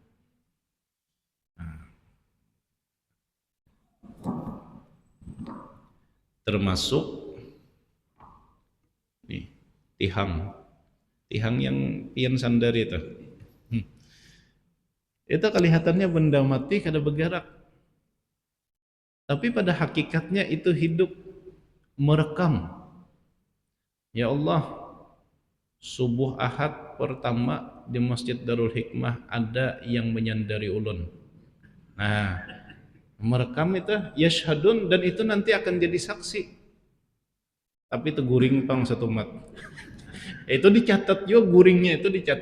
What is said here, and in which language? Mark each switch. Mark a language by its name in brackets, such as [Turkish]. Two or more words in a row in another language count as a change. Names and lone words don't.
[Banjar] Termasuk nih, tihang yang pian sandar itu. [Indonesian] Itu kelihatannya benda mati kada bergerak, tapi pada hakikatnya itu hidup merekam. Ya Allah, subuh Ahad pertama di Masjid Darul Hikmah ada yang menyandari ulun. Nah, merekam itu yashhadun, dan itu nanti akan jadi saksi. [Banjar] Tapi itu guring pang satu mat. Itu dicatat juga, guringnya itu dicatat.